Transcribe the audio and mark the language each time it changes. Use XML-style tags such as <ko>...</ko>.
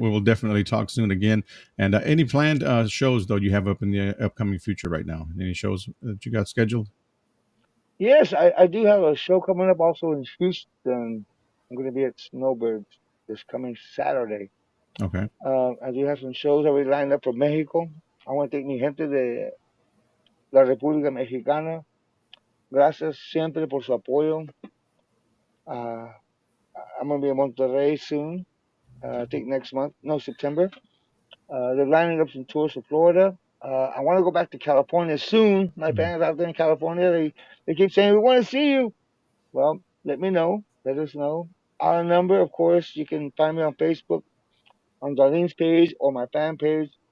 <en>We will definitely talk soon again. And any planned shows though you have up in the upcoming future right now? Any shows that you got scheduled? Yes, I do have a show coming up also in Houston. I'm going to be at Snowbirds this coming Saturday. Okay. I do have some shows already lined up for Mexico. I want to thank</en> <es>mi gente de la República Mexicana. Gracias siempre por su apoyo.</es> <en>Uh, I'm going to be in Monterrey soon. I think next month. No, September. They're lining up some tours for Florida. I want to go back to California soon. My fans out there in California, they keep saying, we want to see you. Well, let me know. Let us know. Our number, of course, you can find me on Facebook, on Darlene's page or my fan page.</en>